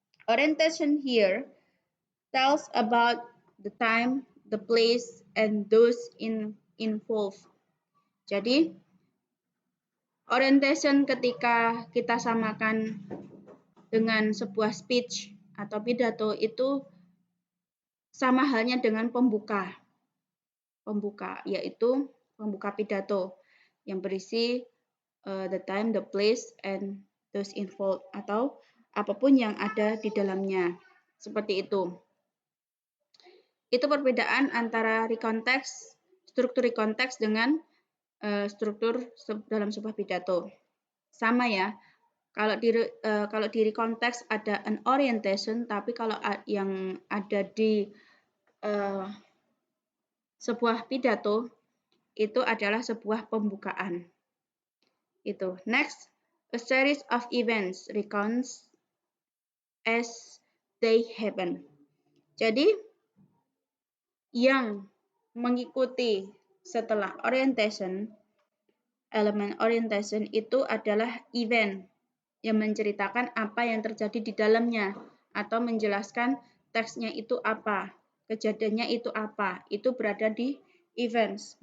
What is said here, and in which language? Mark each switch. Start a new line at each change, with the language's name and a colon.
English: Orientation here tells about the time, the place, and those involved.
Indonesian: Jadi, orientation ketika kita samakan dengan sebuah speech atau pidato itu sama halnya dengan pembuka, yaitu pembuka pidato yang berisi
English: the time, the place, and those involved
Indonesian: atau apapun yang ada di dalamnya. Seperti itu. Itu perbedaan antara recontext, struktur recontext dengan struktur dalam sebuah pidato. Sama ya. Kalau di recontext ada an orientation, tapi kalau yang ada di sebuah pidato itu adalah sebuah pembukaan. Itu.
English: Next, a series of events recounts as they happen.
Indonesian: Jadi yang mengikuti setelah orientation, elemen orientation itu adalah event yang menceritakan apa yang terjadi di dalamnya atau menjelaskan teksnya itu apa, kejadiannya itu apa, itu berada di events.